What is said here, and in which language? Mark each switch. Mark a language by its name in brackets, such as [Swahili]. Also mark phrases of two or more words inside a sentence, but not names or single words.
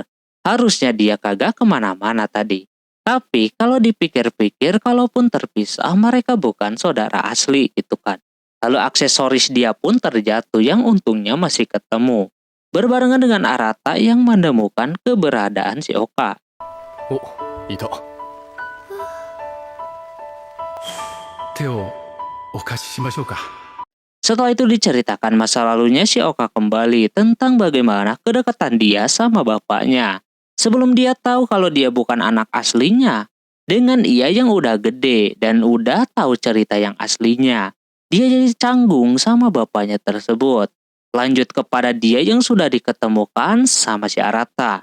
[Indonesian] Harusnya dia kagak kemana-mana tadi. Tapi kalau dipikir-pikir, kalaupun terpisah, mereka bukan saudara asli gitu kan. Lalu aksesoris dia pun terjatuh yang untungnya masih ketemu. Berbarengan dengan Arata yang menemukan keberadaan si Oka. [Japanese] お、いた。手をお貸ししましょうか。 [Indonesian] Setelah itu diceritakan masa lalunya si Oka kembali tentang bagaimana kedekatan dia sama bapaknya. Sebelum dia tahu kalau dia bukan anak aslinya. Dengan ia yang udah gede dan udah tahu cerita yang aslinya. Dia jadi canggung sama bapaknya tersebut. Lanjut kepada dia yang sudah diketemukan sama si Arata.